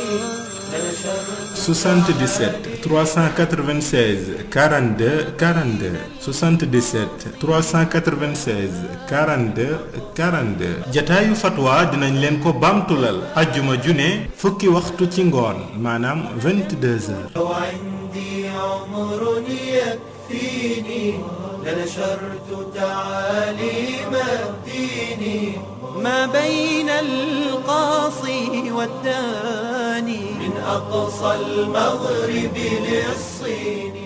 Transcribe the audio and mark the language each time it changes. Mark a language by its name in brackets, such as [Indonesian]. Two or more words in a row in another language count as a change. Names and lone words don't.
[Wolof] 77 396 42 42 77 396 42 42 jataayu fatwa dinañ leen ko baamtulal ajjuma june fukki waxtu ci ngoon maanaam 22h. [Arabic] يكفيني لنشرت تعاليم الدين ما بين القاصي والداني من أقصى المغرب للصين